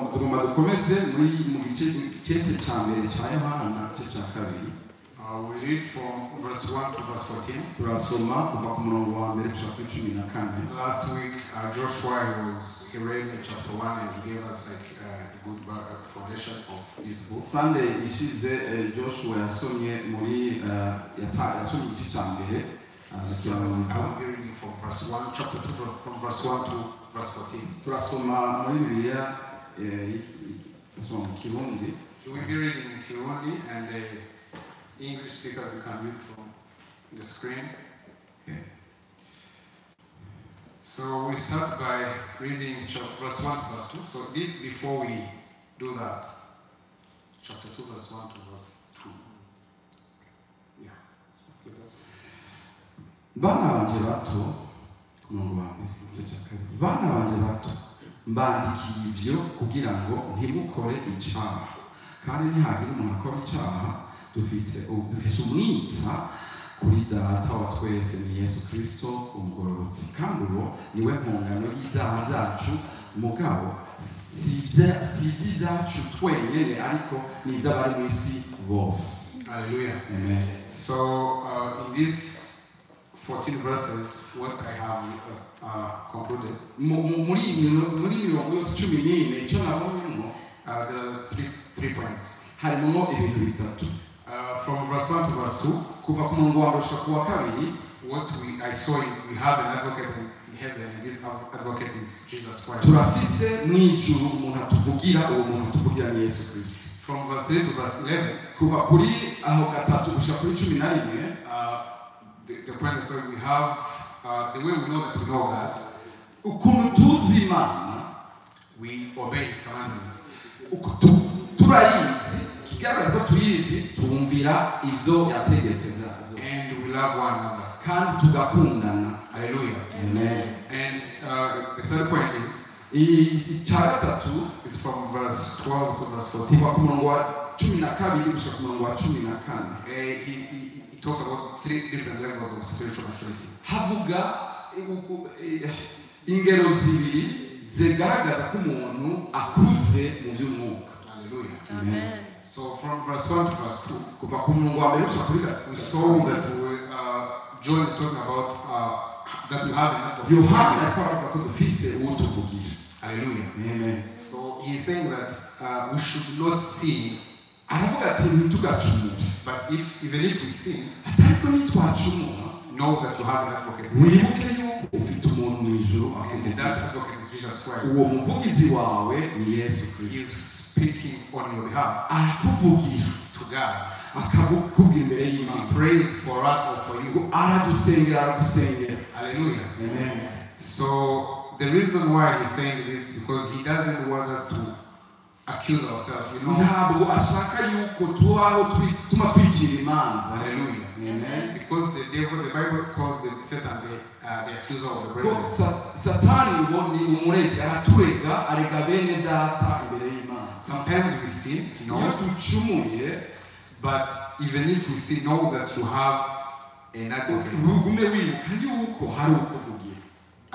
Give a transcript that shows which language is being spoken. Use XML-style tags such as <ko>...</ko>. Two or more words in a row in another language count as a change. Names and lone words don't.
<en>We read from verse 1 to verse 14. Last week, Joshua he read chapter 1 and he gave us like a good foundation of this book.</en> <rn>Sunday Joshua yasomye muri yasomye iki cyambere.</rn> <en>So I will be reading from verse 1, chapter 2, from verse 1 to verse 14.</en> <rn>Turasoma muri Bibiliya mu Kirundi.</rn> <en>We will be reading in Kirundi and English speakers, you can read from the screen. Okay. So we start by reading verse 1 to verse 2. So this before we do that, chapter 2, verse 1 to verse 2. Yeah. Okay, that's</en> <rn>Bana banje bato kumungu wanjye cyakabiri. Bana banje bato mbandikiye ivyo kugira ngo ntimukore icyaha. Kandi ntihagire umuntu akora icyaha. Dufite umwitsa kuri data wa twese ni Yesu Kristo umugororotsi. Kandi uwo niwe mpongano y'ibyaha byacu mugabo si ibyacu twenyene ariko ni iby'abari mu isi bose. Hallelujah. Amen.</rn> <en>So in these 14 verses, what I have concluded,</en> <rn>muri mirongo yose 14 icyo nabonyemo</rn> <en>there are three points.</en> <rn>harimo ibintu bitatu.</rn> <en>From verse 1 to verse 2,</en> <rn>kuva ku murongo wa gushika ku wa kabiri,</rn> <en>what I saw, we have an advocate in heaven, and this advocate is Jesus Christ.</en> <rn>turafise mw'ijuru umuntu atuvugira, uwo muntu atuvugira ni Yesu Kristo.</rn> <en>From verse 3 to verse 11,</en> <rn>kuva kuri aho gatatu gushika kuri 11,</rn> <en>the point is that we have the way we know that we know God,</en> <rn>ukuntu tuzi Imana,</rn> <en>we obey His commandments.</en> <rn>turayizi, kigaragaza ko tuyizi, tumvira ivyo yategetse byazo.</rn> <en>And we love one another.</en> <rn>Kandi tugakundana. Hallelujah. Amen.</rn> <en>And the third point is</en> <rn>icyagatatu</rn> <en>is from verse 12 to verse 14.</en> <rn>kuva ku murongo wa 12 gushika ku murongo wa 14.</rn> <en>He talks about 3 different levels of spiritual maturity.</en> <rn>Havuga ingero zibiri zigaragaza ko umuntu akuze mu by'umwuka. Hallelujah. Amen.</rn> <en>So from verse 1 to verse 2,</en> <rn>kuva ku murongo wa 1 gushika kuri</rn> <en>we saw that John is talking about that we have enough of</en> <rn>Yohana yakora ko dufise utuvugira. Hallelujah. Amen.</rn> <en>So he's saying that we should not sin,</en> <rn>aravuga ati ntitugacumure,</rn> <en>but even if we sin,</en> <rn>ariko nitwacumura</rn> <en>know that you have an advocate.</en> <rn>wibuke yuko ufite umuntu mu ijuru</rn> <en>And that advocate is Jesus Christ.</en> <rn>uwo muvugizi wawe ni Yesu</rn> <en>He</en> <rn>Kristo.</rn> <en>is speaking on your behalf</en> <rn>arakuvugira,</rn> <en>to God.</en> <rn>akakubwira imbere</rn> <en>He</en> <rn>y'Imana,</rn> <en>prays for us or for you.</en> <rn>aradusengera, aragusengera. Hallelujah. Amen.</rn> <en>So the reason why he's saying this is because he doesn't want us to accuse ourselves, you know.</en> <rn>ntabwo ashaka yuko tubaho tuma twicira imanza. Hallelujah. Amen.</rn> <en>Because the Bible calls Satan the accuser of the</en> <rn>ko</rn> <en>brethren.</en> <rn>satani ngo ni umurezi, araturega, arega bene data imbere y'Imana.</rn> <en>Sometimes we sin, he</en> <rn>iyo</rn> <en>knows,</en> <rn>ducumuye,</rn> <en>but even if we sin, know that you have an advocate.</en> <rn>ntugume wibuka yuko hari ukuvugira.</rn>